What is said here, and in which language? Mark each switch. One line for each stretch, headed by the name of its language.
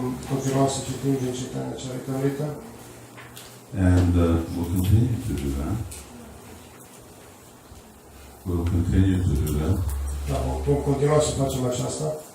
Romanian: Continuăm să citim din Chaitanya Charitamrita.
English: And we'll continue to do that. We'll continue to do that.
Romanian: Da, vom continua să facem aceasta.